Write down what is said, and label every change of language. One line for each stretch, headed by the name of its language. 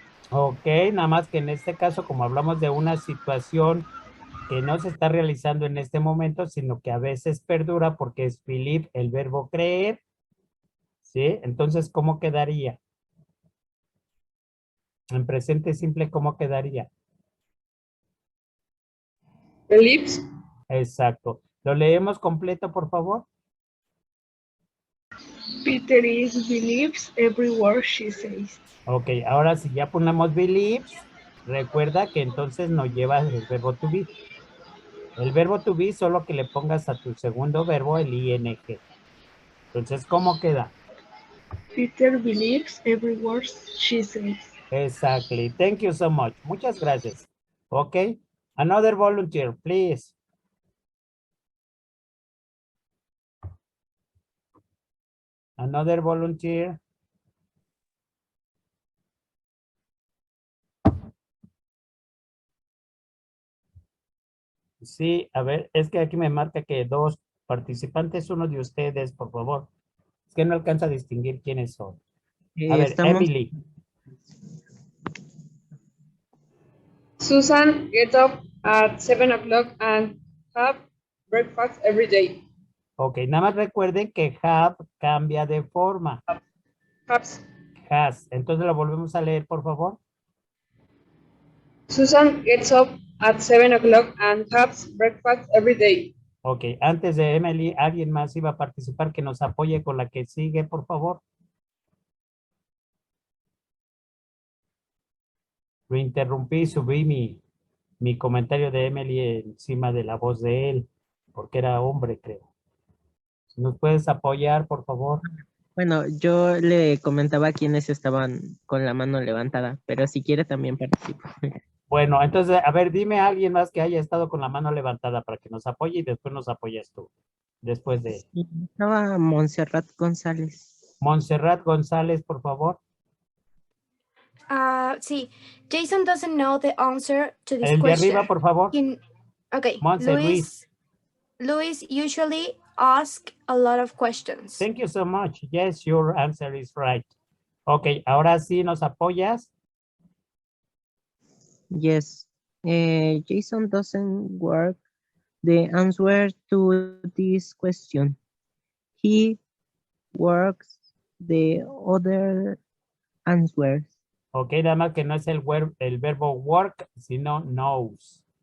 Spanish: Ok, nada más que en este caso, como hablamos de una situación que no se está realizando en este momento, sino que a veces perdura porque es believe el verbo creer, ¿sí? Entonces, ¿cómo quedaría? En presente simple, ¿cómo quedaría?
English: Believes.
Spanish: Exacto. ¿Lo leemos completo, por favor?
English: Peter is believes every word she says.
Spanish: Ok, ahora si ya ponemos believes, recuerda que entonces no lleva el verbo to be. El verbo to be solo que le pongas a tu segundo verbo el ing. Entonces, ¿cómo queda?
English: Peter believes every word she says. Exactly. Thank you so much.
Spanish: Muchas gracias.
English: Ok. Another volunteer, please. Another volunteer.
Spanish: Sí, a ver, es que aquí me marca que dos participantes, uno de ustedes, por favor. Es que no alcanza a distinguir quiénes son. A ver, Estamos, Emily.
English: Susan gets up at 7 o'clock and have breakfast every day.
Spanish: Ok, nada más recuerden que have cambia de forma.
English: Has. Has.
Spanish: Entonces lo volvemos a leer, por favor.
English: Susan gets up at 7 o'clock and has breakfast every day.
Spanish: Ok, antes de Emily, ¿alguien más iba a participar que nos apoye con la que sigue, por favor? Lo interrumpí, subí mi comentario de Emily encima de la voz de él, porque era hombre, creo. ¿Nos puedes apoyar, por favor? bueno, yo le comentaba a quienes estaban con la mano levantada, pero si quiere también participa. Bueno, entonces, a ver, dime a alguien más que haya estado con la mano levantada para que nos apoye y después nos apoyas tú. Después de Sí, estaba Montserrat González. Montserrat González, por favor.
English: Sí, Jason doesn't know the answer to this
Spanish: El de
English: question.
Spanish: arriba, por favor.
English: Okay, Monse, Luis. Luis usually asks a lot of questions. Thank you so much. Yes, your answer is right.
Spanish: Ok, ahora sí nos apoyas.
English: Yes. Jason doesn't work the answer to this question. He works the other answers.
Spanish: Ok, nada más que no es el verbo work, sino knows.